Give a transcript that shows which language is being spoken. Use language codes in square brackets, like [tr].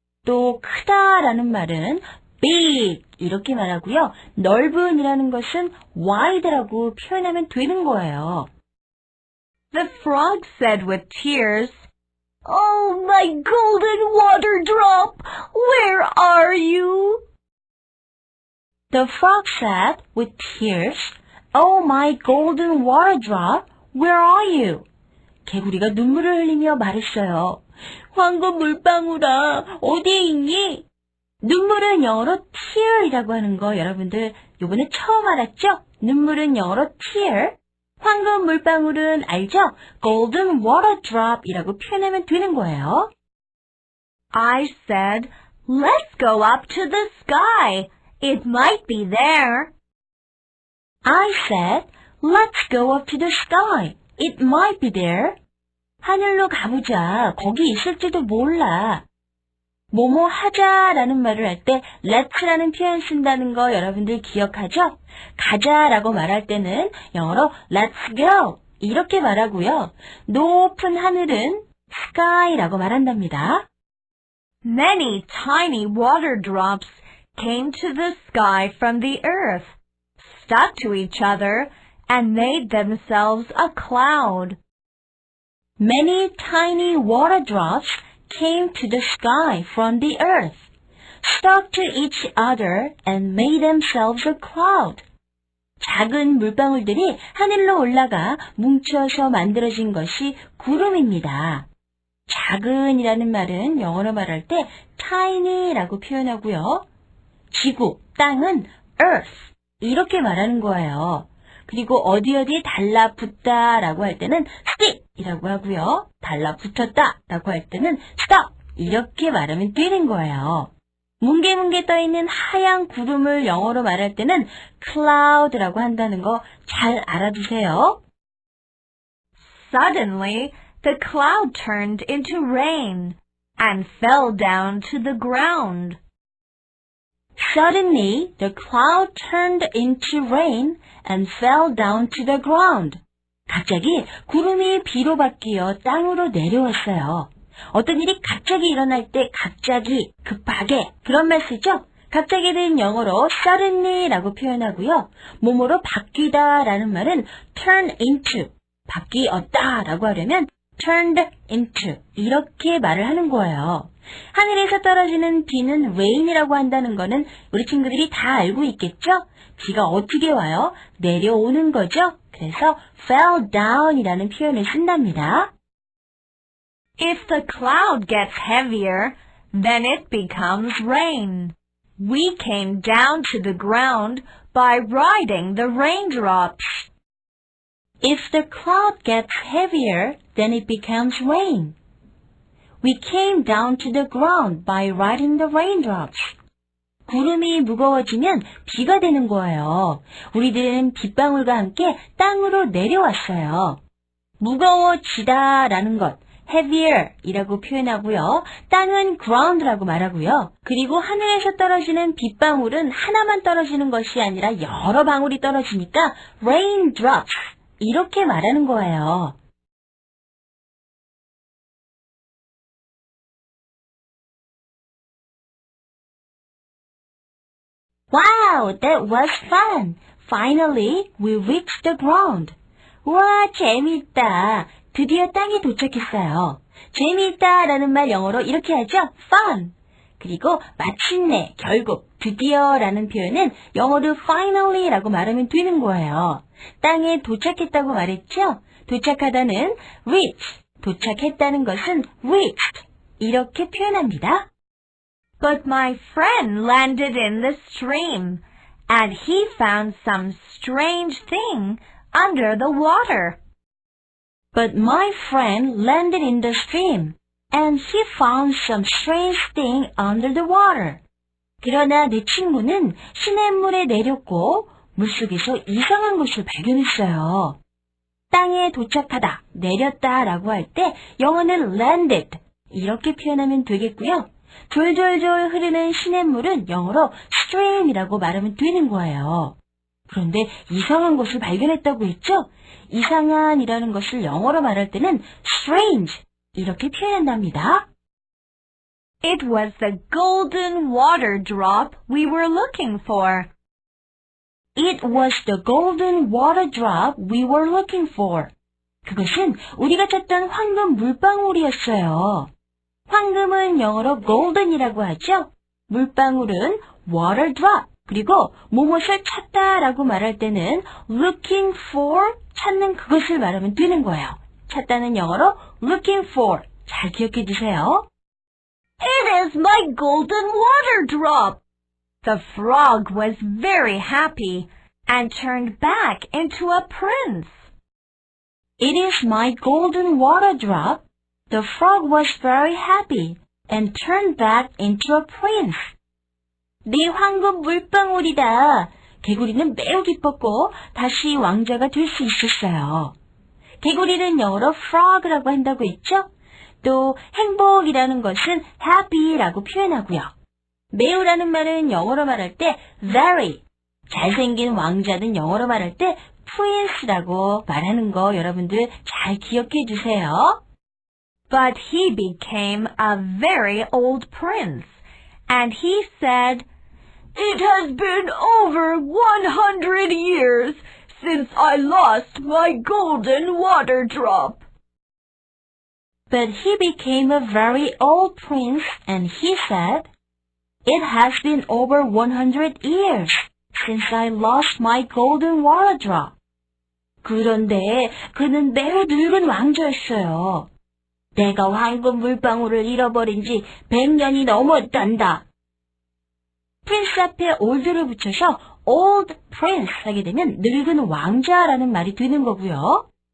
[ko] 또 크다라는 말은 big 이렇게 말하고요. 넓은이라는 것은 wide라고 표현하면 되는 거예요. [en] The frog said with tears, Oh, my golden water drop, where are you? The frog said with tears, Oh, my golden water drop, where are you? [ko] 개구리가 눈물을 흘리며 말했어요. 황금 물방울아, 어디에 있니? 눈물은 영어로 tear이라고 하는 거 여러분들 요번에 처음 알았죠? 눈물은 영어로 tear. 황금 물방울은 알죠? golden water drop이라고 표현하면 되는 거예요. [en] I said, let's go up to the sky. It might be there. I said, let's go up to the sky. It might be there. [ko] 하늘로 가보자. 거기 있을지도 몰라. 뭐뭐 하자라는 말을 할 때 let's라는 표현 쓴다는 거 여러분들 기억하죠? 가자라고 말할 때는 영어로 let's go 이렇게 말하고요. 높은 하늘은 sky라고 말한답니다. [en] Many tiny water drops came to the sky from the earth, stuck to each other, and made themselves a cloud. Many tiny water drops came to the sky from the earth, stuck to each other, and made themselves a cloud. [ko] 작은 물방울들이 하늘로 올라가 뭉쳐서 만들어진 것이 구름입니다. 작은이라는 말은 영어로 말할 때 tiny라고 표현하고요. 지구, 땅은 earth 이렇게 말하는 거예요. 그리고 어디 달라붙다라고 할 때는 stick이라고 하고요. 달라붙었다라고 할 때는 stuck 이렇게 말하면 되는 거예요. 뭉게뭉게 떠있는 하얀 구름을 영어로 말할 때는 cloud라고 한다는 거 잘 알아두세요. [en] Suddenly, the cloud turned into rain and fell down to the ground. Suddenly, the cloud turned into rain and fell down to the ground. [ko] 갑자기 구름이 비로 바뀌어 땅으로 내려왔어요. 어떤 일이 갑자기 일어날 때 갑자기, 급하게 그런 말 쓰죠? 갑자기는 영어로 suddenly라고 표현하고요. 뭐뭐로 바뀌다라는 말은 turn into, 바뀌었다라고 하려면 turned into 이렇게 말을 하는 거예요. 하늘에서 떨어지는 비는 rain이라고 한다는 거는 우리 친구들이 다 알고 있겠죠? 비가 어떻게 와요? 내려오는 거죠? 그래서 fell down이라는 표현을 쓴답니다. [en] If the cloud gets heavier, then it becomes rain. We came down to the ground by riding the raindrops. If the cloud gets heavier, then it becomes rain. We came down to the ground by riding the raindrops. [ko] 구름이 무거워지면 비가 되는 거예요. 우리들은 빗방울과 함께 땅으로 내려왔어요. 무거워지다라는 것, heavier 이라고 표현하고요. 땅은 ground라고 말하고요. 그리고 하늘에서 떨어지는 빗방울은 하나만 떨어지는 것이 아니라 여러 방울이 떨어지니까 raindrops 이렇게 말하는 거예요. [en] Wow, that was fun. Finally, we reached the ground. [ko] 와, 재미있다. 드디어 땅에 도착했어요. 재미있다라는 말 영어로 이렇게 하죠. [en] fun. [ko] 그리고 마침내, 결국, 드디어라는 표현은 영어로 finally라고 말하면 되는 거예요. 땅에 도착했다고 말했죠? 도착하다는 reach, 도착했다는 것은 reached 이렇게 표현합니다. [en] But my friend landed in the stream, and he found some strange thing under the water. But my friend landed in the stream, and he found some strange thing under the water. [ko] 그러나 내 친구는 시냇물에 내렸고 물속에서 이상한 것을 발견했어요. 땅에 도착하다, 내렸다라고 할 때 영어는 landed 이렇게 표현하면 되겠고요. 졸졸졸 흐르는 시냇물은 영어로 stream이라고 말하면 되는 거예요. 그런데 이상한 것을 발견했다고 했죠? 이상한이라는 것을 영어로 말할 때는 strange 이렇게 표현한답니다. It was the golden water drop we were looking for. It was the golden water drop we were looking for. 그것은 우리가 찾던 황금 물방울이었어요. 황금은 영어로 golden이라고 하죠. 물방울은 water drop. 그리고 무엇을 찾다라고 말할 때는 looking for, 찾는 그것을 말하면 되는 거예요. 찾다는 영어로 looking for. 잘 기억해 주세요. [en] It is my golden water drop. The frog was very happy and turned back into a prince. It is my golden water drop. The frog was very happy and turned back into a prince. [ko] 네 황금 물방울이다. 개구리는 매우 기뻤고 다시 왕자가 될 수 있었어요. 개구리는 영어로 frog라고 한다고 했죠? 또 행복이라는 것은 happy라고 표현하고요. 매우라는 말은 영어로 말할 때 very, 잘생긴 왕자는 영어로 말할 때 prince라고 말하는 거 여러분들 잘 기억해 주세요. [en] But he became a very old prince, and he said, "It has been over 100 years since I lost my golden water drop." But he became a very old prince, and he said, "It has been over 100 years since I lost my golden water drop." [ko] 그런데 그는 매우 늙은 왕자였어요. 내가 황금 물방울을 잃어버린 지 100년이 넘었단다. 프린스 앞에 old를 붙여서 old prince 하게 되면 늙은 왕자라는 말이 되는 거고요.